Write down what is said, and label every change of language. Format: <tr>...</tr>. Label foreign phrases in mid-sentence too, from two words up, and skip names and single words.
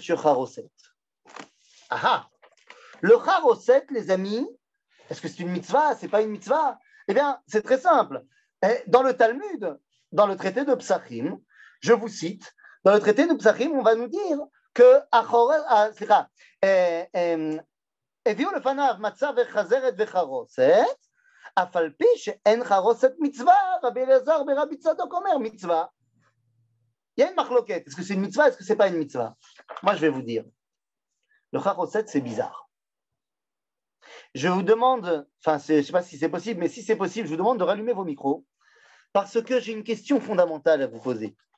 <fr>Charoset. Ah, le Charoset, les amis, est-ce que c'est une mitzvah? C'est pas une mitzvah? Eh bien, c'est très simple. Dans le Talmud, dans le traité de Psachim, je vous cite, dans le traité de Psachim, on va nous dire que</fr> <he>הביאו לפניו מצה וחזרת וחרוסת, אף על פי שאין חרוסת מצווה, רבי אלעזר ברבי צדוק אומר מצווה.</he> <fr>Il y a une marloquette. Est-ce que c'est une mitzvah? Est-ce que c'est pas une mitzvah? Moi, je vais vous dire. Le charoset, c'est bizarre. Je vous demande, enfin, je ne sais pas si c'est possible, mais si c'est possible, je vous demande de rallumer vos micros parce que j'ai une question fondamentale à vous poser.</fr>